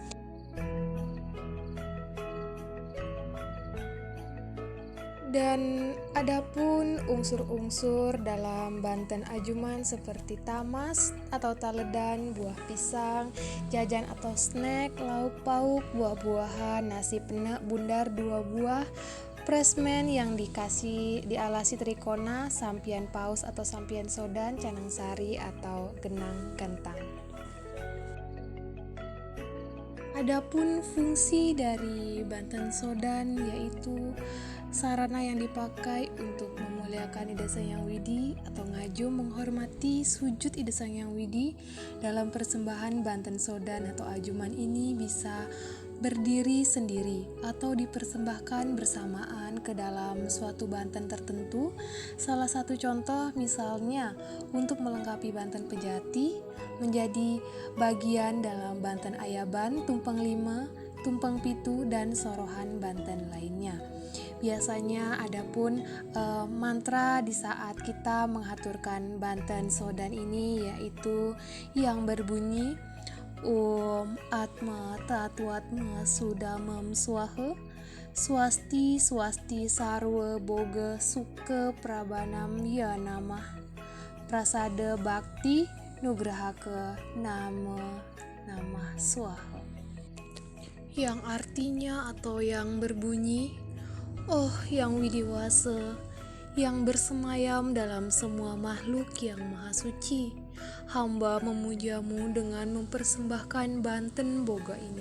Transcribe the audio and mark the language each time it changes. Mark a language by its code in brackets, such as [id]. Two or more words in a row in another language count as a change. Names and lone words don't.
[id] Dan adapun unsur-unsur dalam banten ajuman seperti tamas atau taledan, buah pisang, jajan atau snack, lauk pauk, buah-buahan, nasi penek bundar 2 buah, presmen yang dialasi trikona, sampian paus atau sampian sodan, canang sari atau genang kentang. Adapun fungsi dari banten sodan yaitu sarana yang dipakai untuk memuliakan Ida Sang Hyang Widi atau ngajum, menghormati, sujud Ida Sang Hyang Widi. Dalam persembahan banten sodan atau ajuman ini bisa berdiri sendiri atau dipersembahkan bersamaan ke dalam suatu banten tertentu. Salah satu contoh misalnya untuk melengkapi banten pejati menjadi bagian dalam banten ayaban, tumpeng 5, tumpeng pitu, dan sorohan banten lainnya. Biasanya adapun mantra di saat kita menghaturkan banten sodan ini yaitu yang berbunyi [sa] Atma Tatwatma Sudamam Swaha Swasti swasti sarwa boga suke prabanam ya namah prasada bakti nugrahaka nama namah swaha, [id] yang artinya atau yang berbunyi, oh yang widiwasa, yang bersemayam dalam semua makhluk yang maha suci, hamba memujamu dengan mempersembahkan banten boga ini.